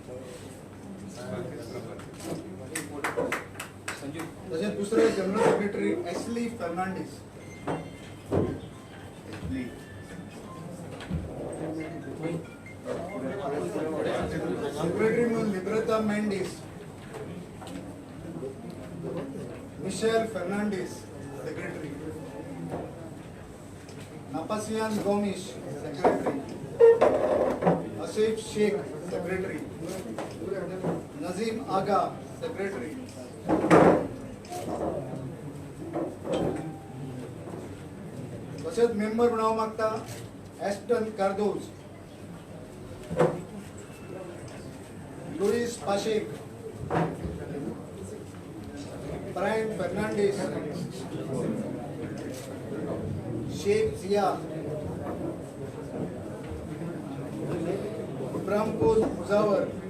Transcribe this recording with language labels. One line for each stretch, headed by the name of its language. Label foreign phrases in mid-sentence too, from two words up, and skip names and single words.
Konkani: तसेच दुसरे
English: General Secretary
Konkani: एस्ली फर्नांडिस. सेक्रेटरी म्हणून लिब्रेता मेंडिस. मिशेल फर्नांडिस सेक्रेटरी. Napasian Gomish, Secretary. Asif Sheikh, Secretary. Nazim Aga, Secretary. तसेच मेंबर बनाव मागता एस्टन कार्दोज, लुईस पाशेक, ब्रायन फर्नांडिस, शेख जिया, इब्राहिमपुर मुजावर,